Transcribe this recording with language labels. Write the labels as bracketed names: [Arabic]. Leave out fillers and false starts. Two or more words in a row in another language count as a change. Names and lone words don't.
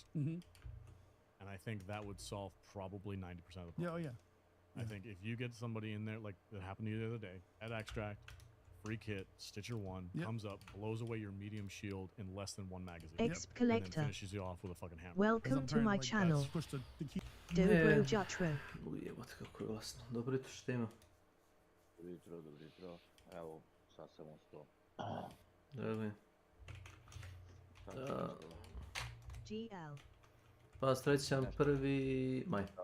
[English] And I think that would solve probably 90% of the problem. I think if you get somebody in there, like that happened to you the other day, at Extract, free kit, Stitcher 1, comes up, blows away your medium shield in less than one magazine. Exp And then Collector. finishes you off with a fucking hammer. Welcome to my channel. [Serbian] Dobro jutro. Ujebate kako je glasno. Dobro jutro, što ima? Dobro jutro. Evo, sad sam ustao. Drago je. GL. Pa srećan 1. maj.